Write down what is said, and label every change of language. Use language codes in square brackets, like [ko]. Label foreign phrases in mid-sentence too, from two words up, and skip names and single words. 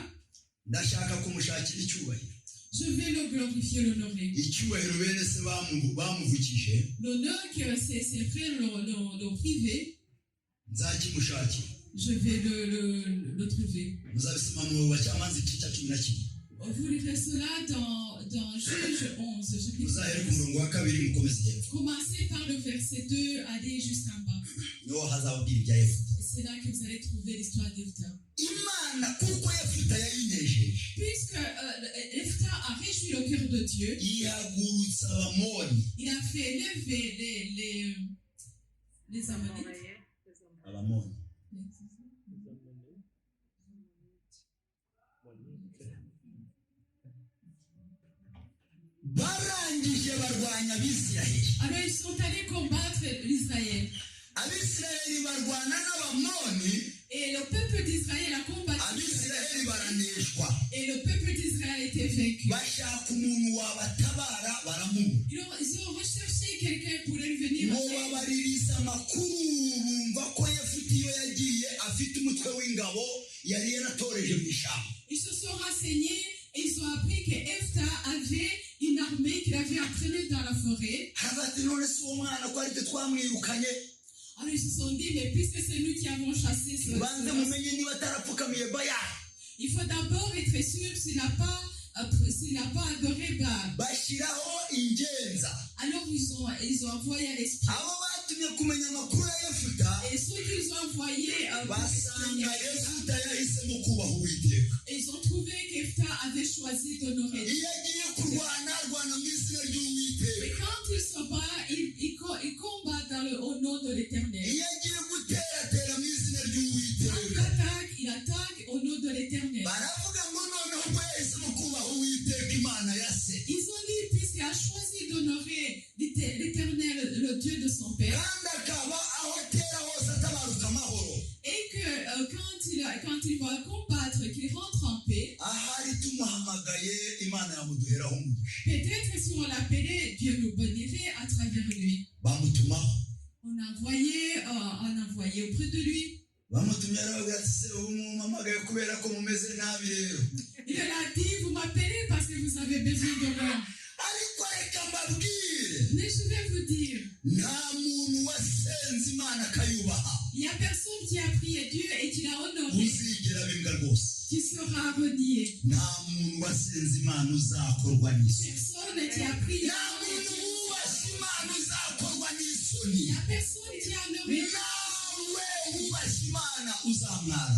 [rw] ndashaka kumushakira icyubahiro. [fr] je vais le glorifier, l'honorer. [rw] Icyubahiro bene se bamuvukije [fr] L'honneur que ses frères l'ont privé, [rw] nzakimushakira. [fr] je vais le trouver. [rw] Muzabisoma mu Bacamanza igice cya 11. [fr] Vous lirez cela dans Juge 11, chapitre [rw] muzahere ku [fr] 11. [rw] murongo wa 2 mukomeze hepfo [fr] Commencez par le verset 2, allez jusqu'en bas. [rw] niho hazababwira ibya Yefuta. [fr] Et c'est là que vous allez trouver l'histoire d'Jephthah. [rw] Imana kuko Yefuta yayinejeje [fr] Puisque Jephthah a réjoui le cœur de Dieu, [rw] ihagurutsa Abamoni. [fr] il a fait lever les Ammonites. [rw] Abamoni barangije barwanya Abisirayeli. [fr] Alors ils sont allés combattre l'Israël. [rw] Abisirayeli barwana n'Abamoni, [fr] Et le peuple d'Israël a combattu. [rw] Abisirayeli baraneshwa. [fr] Et le peuple d'Israël était vaincu. [rw] Bashaka umuntu wabatabara baramubura. [fr] Ils ont recherché quelqu'un pour les venir. [rw] Ngo babaririza amakuru bumva ko Yefuta iyo yagiye afite umutwe w'ingabo yari yaratoreje mu ishyamba. [fr] Ils se sont renseignés et ils ont appris que Jephthah avait une armée qu'il avait entraînée dans la forêt. [rw] Hagati none si uwo mwana ko aribyo twamwirukanye. [fr] Alors ils se sont dit, mais puisque c'est nous qui avons chassé ce [rw] Banze mumenye niba atarapfukamiye Bayali. [fr] il faut d'abord être sûr s'il n'a pas adoré Baal. [rw] Bashyiraho ingenza. [fr] Alors ils ont envoyé à l'esprit. [rw] Abo batumye kumenya amakuru ya Yefuta [fr] Et ceux qu'ils ont envoyés [rw] basanga Yefuta yahisemo kubaha Uwiteka. [fr] ils ont trouvé qu'Jephthah avait choisi d'honorer Dieu. [rw] Iyo agiye kurwana arwana mu izina ry'Uwiteka. [fr] Et quand il se bat, il combat au nom de l'Éternel. [rw] Iyo agiye gutera mu izina [fr] Quand [rw] ry'Uwiteka. [fr] il attaque au nom de l'Éternel. [rw] Baravuga ngo noneho ubwo yahisemo kubaha Uwiteka Imana ya se. [fr] Ils ont dit, puisqu'il a choisi d'honorer l'Éternel, le Dieu de son père, [rw] Kandi akaba aho atera hose atabaruka amahoro. [fr] et que quand il va combattre, qu'il rentre en paix, [rw] Ahari tumuhamagaye Imana yamuduheraho umugisha. [fr] peut-être si on l'appelait, Dieu nous bénirait à travers lui. [rw] Bamutumaho. [fr] On a envoyé auprès de lui. [rw] Bamutumye aravuga ati se ubu mumpamagaye kubera ko mumeze nabi rero. [fr] Il leur a dit, vous m'appelez parce que vous avez besoin de moi. [rw] Ariko reka mbabwire [fr] Mais je vais vous dire, [rw] nta muntu wasenze Imana akayubaha [fr] il n'y a personne qui a prié Dieu et qui l'a honoré, [rw] uzigera bimbwa rwose. [fr] qui sera renié. [rw] Nta muntu wasenze Imana uzakorwa n'isoni. [fr] Personne qui a prié [rw] Nta muntu wubashye Imana uzakorwa n'isoni. [fr] il n'y a personne qui a honoré. [rw] Nawe wubashye Imana uzamwara.